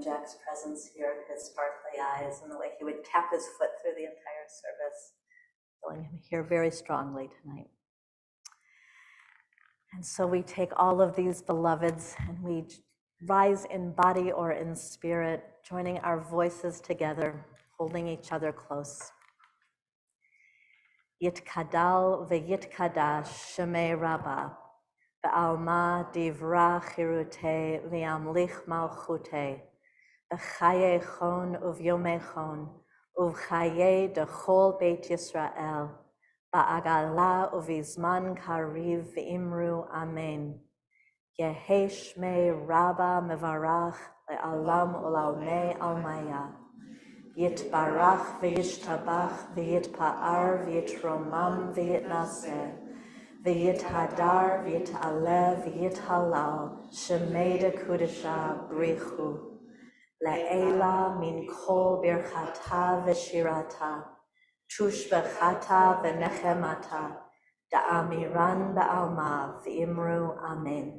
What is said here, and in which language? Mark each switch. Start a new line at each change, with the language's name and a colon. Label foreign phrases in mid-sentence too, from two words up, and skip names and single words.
English: Jack's presence here, his sparkly eyes, and the way he would tap his foot through the entire service. Feeling him here very strongly tonight. And so we take all of these beloveds and we rise in body or in spirit, joining our voices together, holding each other close.
Aramaic: Yitkadal v'yitkadash shemei Rabbah, ba'alma divra chirute v'amlich malchute, b'chaye chon uv'yomei chon, uv'chaye dechol Beit Yisrael, ba'agala uv'izman kariv v'imru amen. Yehi shmei Rabbah mevarach le'alam u'lalmei almaya. Yitbarach v'yishtabach v'yitpa'ar v'yitromam v'yitnaseh v'yithadar v'yit'aleh v'yithalal shemei kudesha brichu le'ela min kol birchata v'shirata tushbechata v'nechemata da'amiran ba'alma v'imru amen.